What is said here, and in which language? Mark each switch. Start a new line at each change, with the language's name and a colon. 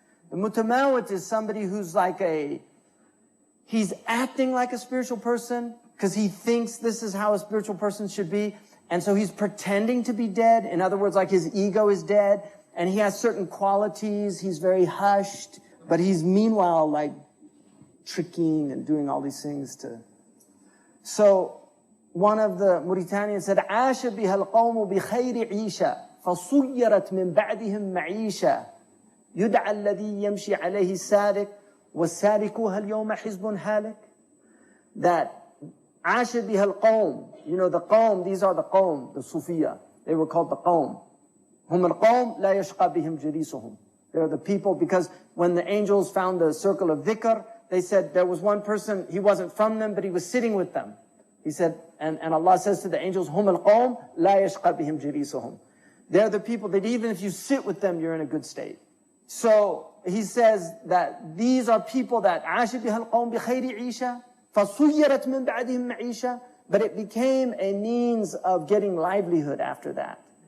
English: The Mutamawit is somebody who's like he's acting like a spiritual person because he thinks this is how a spiritual person should be. And so he's pretending to be dead. In other words, like his ego is dead. And he has certain qualities. He's very hushed. But he's meanwhile like tricking and doing all these things to... So one of the Mauritanians said,
Arabic: عاش بها القوم بخير عيشة فصيرت من بعدهم معيشة يدعى الذي يمشي عليه السالك والسالكوها اليوم حزب هالك.
English: That
Arabic: عاش بها القوم,
English: you know, the qawm, these are the qawm, the Sufiya. They were called the qawm.
Arabic: هم القوم لا يشقى بهم جليسهم.
English: They're the people, because when the angels found the circle of dhikr, they said there was one person, he wasn't from them, but he was sitting with them. He said, and Allah says to the angels,
Arabic: هم القوم لا يشقى بهم جليسهم.
English: They're the people that even if you sit with them, you're in a good state. So he says that these are people that
Arabic: عاش بها القوم بخير عيشة فصيرت من بعدهم معيشة,
English: but it became a means of getting livelihood after that.